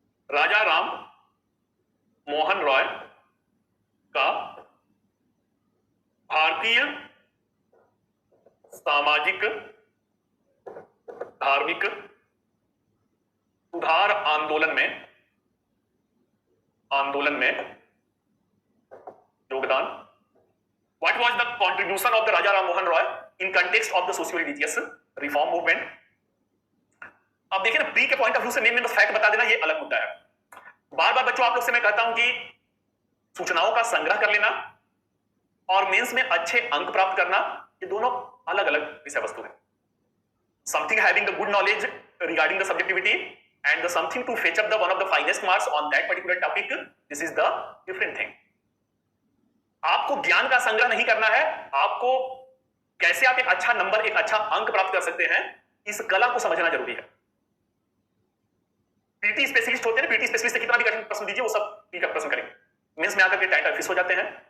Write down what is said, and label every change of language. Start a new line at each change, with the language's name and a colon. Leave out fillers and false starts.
Hindi: राजा राम मोहन रॉय का भारतीय सामाजिक धार्मिक सुधार आंदोलन में योगदान।
English: What was the contribution of the Raja Ram Mohan Roy in context of the socio-religious reform movement?
Hindi: अब देखिए ना, प्री के पॉइंट ऑफ व्यू से नेम में फैक्ट बता देना ये अलग मुद्दा है। बार बार बच्चों आप लोग से मैं कहता हूं कि सूचनाओं का संग्रह कर लेना और मेंस में अच्छे अंक प्राप्त करना, ये दोनों अलग अलग विषय वस्तु है।
English: Something having the good knowledge regarding the subjectivity and the something to fetch up the one of the finest marks on that particular topic, this is the different thing.
Hindi: आपको ज्ञान का संग्रह नहीं करना है, आपको कैसे आप एक अच्छा नंबर, एक अच्छा अंक प्राप्त कर सकते हैं, इस कला को समझना जरूरी है। पीटी स्पेशलिस्ट होते हैं, पीटी स्पेशलिस्ट से कितना भी कठिन प्रश्न दीजिए वो सब ठीक है प्रश्न करेंगे, मेंस में आकर के टाइट फिक्स हो जाते हैं।